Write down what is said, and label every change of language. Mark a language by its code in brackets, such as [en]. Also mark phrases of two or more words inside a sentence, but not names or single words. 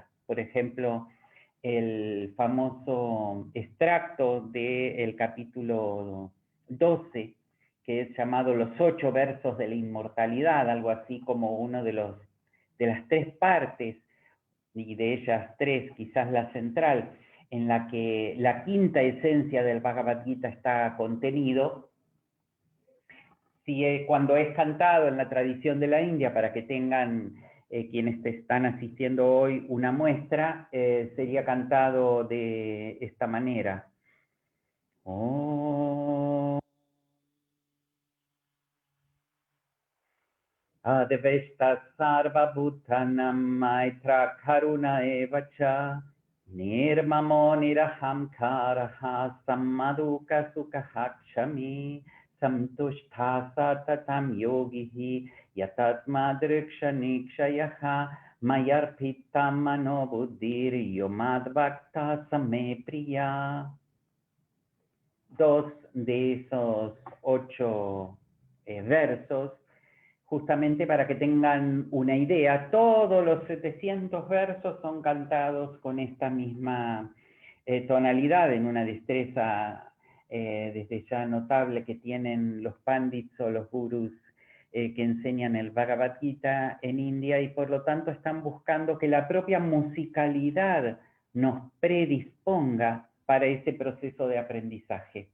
[es] Por ejemplo, el famoso extracto del capítulo 12, que es llamado Los 8 versos de la inmortalidad, algo así como uno de las 3 partes, y de ellas 3, quizás la central, en la que la quinta esencia del Bhagavad Gita está contenido. Cuando es cantado en la tradición de la India, para que tengan quienes están asistiendo hoy una muestra, sería cantado de esta manera. Oh. [sa] अद्वेस्त सर्व भूतानम् मैत्र करुण एवच निर्ममो निरहंकारह सम्मदुक सुखक्षमी संतुष्ठ सततम् योगिहि यतात्मद्रिक्षनिक्षयह मयर्पितम् मनो बुद्धिर् योमद्वक्त समे प्रिय. [es] 2 de esos 8 versos, justamente para que tengan una idea. Todos los 700 versos son cantados con esta misma tonalidad, en una destreza desde ya notable que tienen los pandits o los gurús que enseñan el Bhagavad Gita en India, y por lo tanto están buscando que la propia musicalidad nos predisponga para ese proceso de aprendizaje.